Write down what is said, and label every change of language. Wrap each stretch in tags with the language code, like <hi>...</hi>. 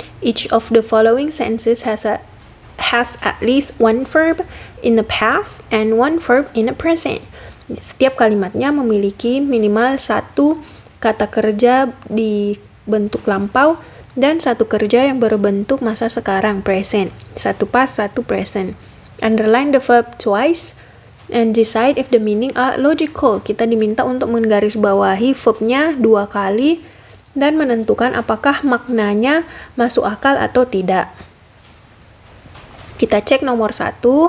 <en>Each of the following sentences has at least one verb in the past and one verb in the present.</en> <id>Setiap kalimatnya memiliki minimal satu kata kerja di bentuk lampau dan satu kerja yang berbentuk masa sekarang, present. Satu past, satu present.</id> <en>Underline the verb twice and decide if the meaning are logical.</en> <id>Kita diminta untuk menggarisbawahi verbnya 2 kali dan menentukan apakah maknanya masuk akal atau tidak. Kita cek nomor 1.</id>